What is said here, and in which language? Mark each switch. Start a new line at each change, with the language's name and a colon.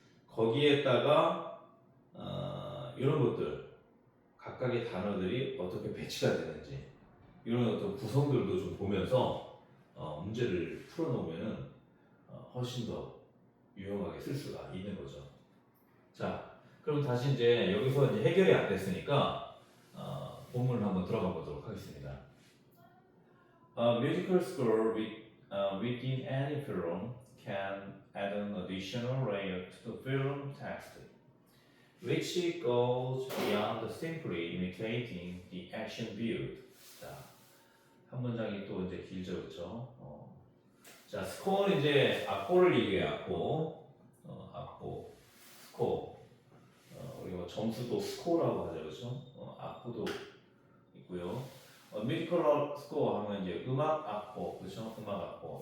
Korean: 거기에다가 이런 것들 각각의 단어들이 어떻게 배치가 되는지 이런 어떤 구성들도 좀 보면서 문제를 풀어놓으면은 훨씬 더 유용하게 쓸 수가 있는 거죠. 자, 그럼 다시 이제 여기서 이제 해결이 안 됐으니까 본문을 한번 들어가 보도록 하겠습니다.
English: A musical score within any film can add an additional layer to the film text, which goes beyond simply imitating the action viewed.
Korean: 자, 한 문장이 또 이제 길죠, 그렇죠? 자, 스코어는 이제 악보를 얘기해요. 악보, 스코어. 우리가 점수도 스코어라고 하죠, 그렇죠? 악보도 있고요. 뮤지컬 스코어 하면 이제 음악 악보, 그렇죠? 음악 악보.